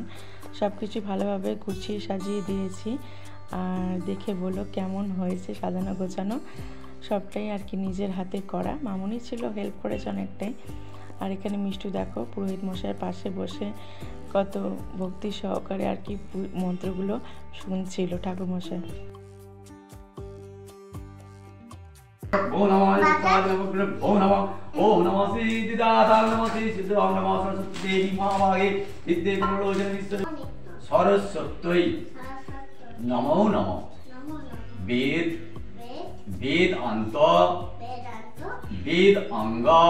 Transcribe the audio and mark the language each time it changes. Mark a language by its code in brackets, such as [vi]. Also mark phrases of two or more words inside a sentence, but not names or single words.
[bn] সব কিছু ভালোভাবে গুছিয়ে সাজিয়ে দিয়েছি, আর দেখে বলো কেমন হয়েছে সাজানো গোছানো। সবটাই আর কি নিজের হাতে করা, মামুনি ছিল হেল্প করেছে অনেকটাই। আর এখানে মিষ্টু দেখো পুরোহিত মশাইয়ের পাশে বসে কত ভক্তি সহকারে আর কি মন্ত্রগুলো শুনছিল ঠাকুরমশাই। [sa] ओम नमः ओम नमः ओम नमः सिद्धिदाता नमः सिद्धिदाता नमः सरस्वती देवी महाभागे विद्ये गुणलोचन सरस्वती नमो नमः वेद वेद अंत वेद अंग